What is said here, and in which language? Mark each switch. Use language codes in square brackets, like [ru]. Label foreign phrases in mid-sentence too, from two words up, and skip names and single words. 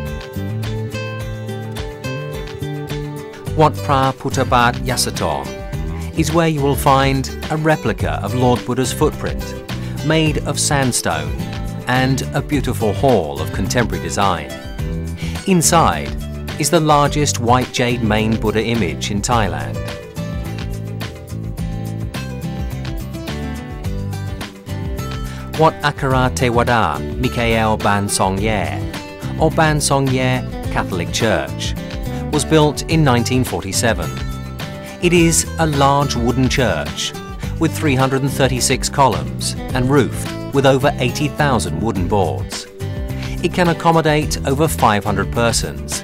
[en] Wat Pra Puttabat Yasothon is where you will find a replica of Lord Buddha's footprint made of sandstone and a beautiful hall of contemporary design. Inside is the largest white jade main Buddha image in Thailand. Wat Akara Tewada Mikael Ban Song Ye, or Ban Song Ye Catholic Church, was built in 1947. It is a large wooden church with 336 columns and roofed with over 80,000 wooden boards. It can accommodate over 500 persons.